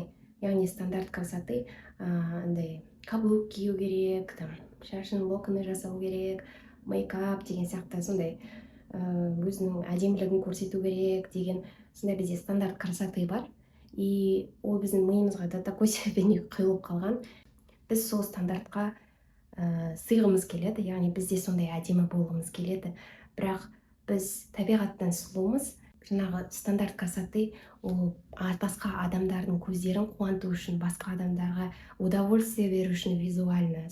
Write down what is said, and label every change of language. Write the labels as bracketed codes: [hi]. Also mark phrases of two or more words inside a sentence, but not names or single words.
[kk] Яғни [ru] стандарт красоты [kk] андай каблук кию керек, там шашын локоны жасау керек, мейкап деген сияқты сондай өзінің әдемілігін көрсету керек деген сондай бізде [ru] стандарт красоты [kk] бар. И ол біздің миымызға [ru] до такой степени [kk] құйылып қалған. Біз сол стандартқа сыйғымыз келеді, яғни бізде сондай әдемі болғымыз келеді. Бірақ біз табиғаттан сұлумыз. Жаңағы [ru] стандарт красоты [kk] ол басқа адамдардың көздерін қуанту үшін, басқа адамдарға удовольствие беру үшін визуально.